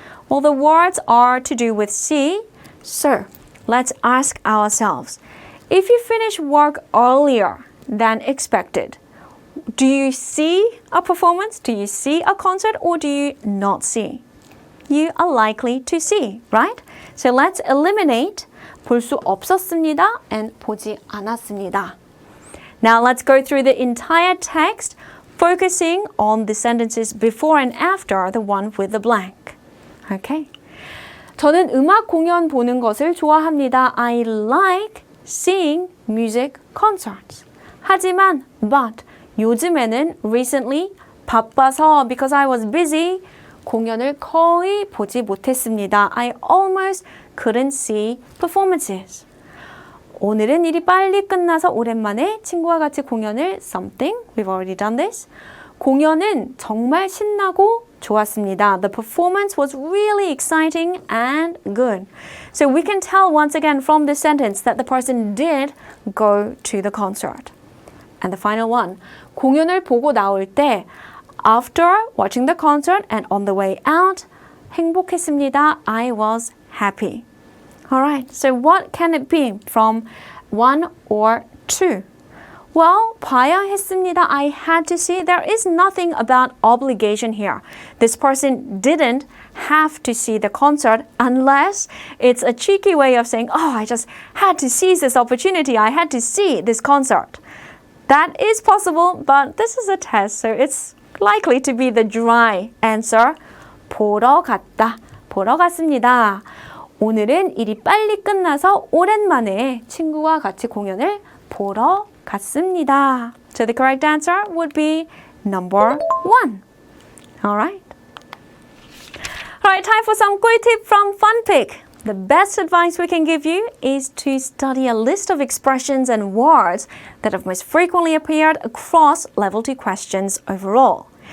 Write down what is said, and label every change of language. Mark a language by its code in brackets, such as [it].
[en] Well, the words are to do with see. So, let's ask ourselves. If you finish work earlier than expected, do you see a performance? Do you see a concert or do you not see? You are likely to see, right? So let's eliminate [ko] 볼 수 없었습니다 [en] and [ko] 보지 않았습니다. [en] Now let's go through the entire text, focusing on the sentences before and after the one with the blank. Okay. [ko] 저는 음악 공연 보는 것을 좋아합니다. [en] I like seeing music concerts. [ko] 하지만, [en] but, [ko] 요즘에는 [en] recently [ko] 바빠서 [en] because I was busy [ko] 공연을 거의 보지 못했습니다. [en] I almost couldn't see performances. [ko] 오늘은 일이 빨리 끝나서 오랜만에 친구와 같이 공연을 [en] something. We've already done this. [ko] 공연은 정말 신나고 좋았습니다. [en] The performance was really exciting and good. So we can tell once again from this sentence that the person did go to the concert. And the final one. [ko] 공연을 보고 나올 때 [en] after watching the concert and on the way out [ko] 행복했습니다. [en] I was happy. Alright, so what can it be from 1 or 2? Well, [ko] 봐야 했습니다. [en] I had to see. There is nothing about obligation here. This person didn't have to see the concert unless it's a cheeky way of saying, oh, I just had to seize this opportunity. I had to see this concert. That is possible, but this is a test, so it's likely to be the dry answer. [ko] 보러 갔다. 보러 갔습니다. 오늘은 일이 빨리 끝나서 오랜만에 친구와 같이 공연을 보러 같습니다. [en] So the correct answer would be number 1. Alright. Alright, time for some quick tip from FunPik. The best advice we can give you is to study a list of expressions and words that have most frequently appeared across level 2 questions overall.